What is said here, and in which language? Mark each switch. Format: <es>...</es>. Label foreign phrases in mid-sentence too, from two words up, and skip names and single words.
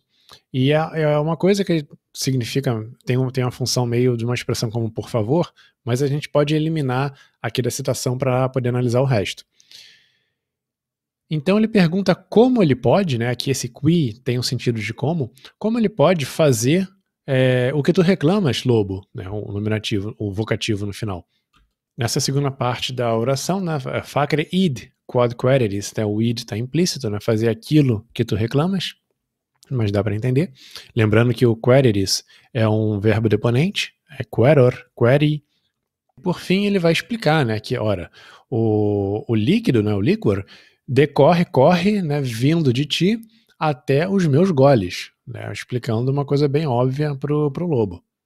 <pt>E é uma coisa que significa, tem uma função meio de uma expressão como por favor, mas a gente pode eliminar aqui da citação para poder analisar o resto. Então ele pergunta como ele pode, né, aqui esse qui tem um sentido de como ele pode fazer o que tu reclamas, lobo, né, o nominativo, o vocativo no final. Nessa segunda parte da oração, né,</pt> <la>facere id quod quereris,</la> <pt>né, o id está implícito, né, fazer aquilo que tu reclamas, mas dá para entender. Lembrando que o quereris é um verbo deponente, é</pt> <la>queror, queri.</la> <pt>Por fim, ele vai explicar, né, que, ora, o líquido, né, o líquor, corre, né, vindo de ti até os meus goles, né, explicando uma coisa bem óbvia pro lobo.</pt>